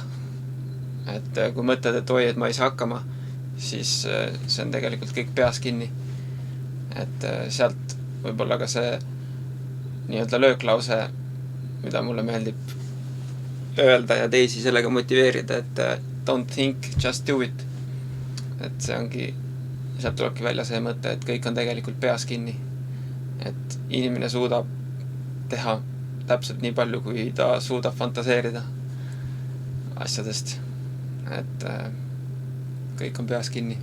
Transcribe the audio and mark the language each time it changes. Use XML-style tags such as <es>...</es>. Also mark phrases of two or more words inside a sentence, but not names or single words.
<et>Et kui mõtled, et oi, et ma ei saa hakkama, siis see on tegelikult kõik peas kinni. Et sealt võib-olla ka see nii-öelda lööklause, mida mulle meeldib öelda ja teisi sellega motiveerida, et</et> <en>don't think, just do it.</en> <et>Et see ongi, sealt tulebki välja see mõte, et kõik on tegelikult peas kinni. Et inimene suudab teha täpselt nii palju, kui ta suudab fantaseerida asjadest. Et kõik on peas kinni.</et>